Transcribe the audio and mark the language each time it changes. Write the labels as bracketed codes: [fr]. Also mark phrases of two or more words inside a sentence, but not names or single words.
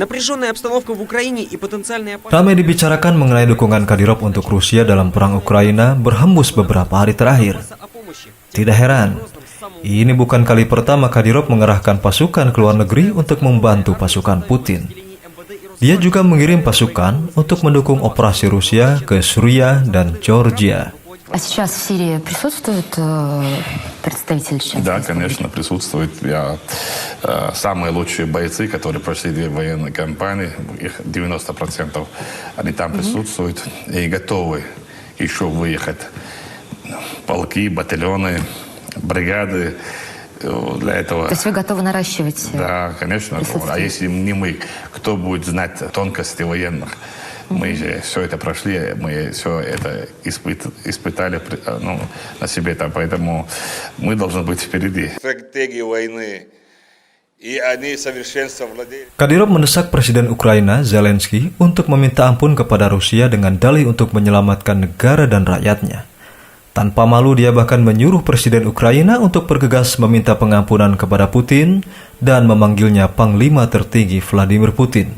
[id] Ramai dibicarakan mengenai dukungan Kadyrov untuk Rusia dalam perang Ukraina berhembus beberapa hari terakhir. Tidak heran, ini bukan kali pertama Kadyrov mengerahkan pasukan ke luar negeri untuk membantu pasukan Putin. Dia juga mengirim pasukan untuk mendukung operasi Rusia ke Suriah dan Georgia. [ru] А сейчас в Сирии присутствуют представители Чечни? Да, конечно, присутствуют. Самые лучшие бойцы, которые прошли 2 военные кампании, их 90%, они там присутствуют и готовы еще выехать. Полки, батальоны, бригады для этого. То есть вы готовы наращивать? Да, конечно. А если не мы, кто будет знать тонкости военных? Мы же все это прошли, мы все это испытали на себе, поэтому мы должны быть впереди. Стратегии войны, и они совершенством владеют. [id] Kadyrov mendesak Presiden Ukraina Zelensky untuk meminta ampun kepada Rusia dengan dalih untuk menyelamatkan negara dan rakyatnya. Tanpa malu dia bahkan menyuruh Presiden Ukraina untuk bergegas meminta pengampunan kepada Putin dan memanggilnya Panglima tertinggi Vladimir Putin.